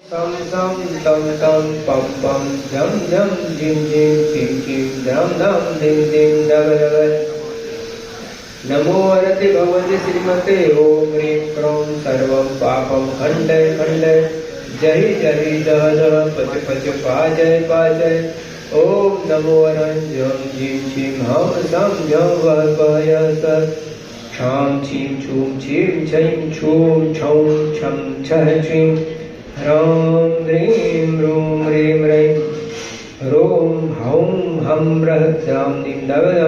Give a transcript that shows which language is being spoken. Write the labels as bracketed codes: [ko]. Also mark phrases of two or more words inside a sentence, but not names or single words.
[sa] तं तं तं तं पं पं जं जं जिं जिं चिं चिं दं दं दिं दिं डग डग. नमो वरते भगवते श्रीमते ओम ह्रीं क्रों सर्वं पापं खण्डय खण्डय जहि जहि दह दह पच पच पाजय पाजय. ओम नमो वरंजं जीं चीं हम सं जं वह वह सत् क्षां छीं छूं छीं छं छूं छौं छं छः छीं ह्रां ह्रीं ह्रूं ह्रीं ह्रैं ह्रौं हौं हं ह्रः द्रां दीं दव दव.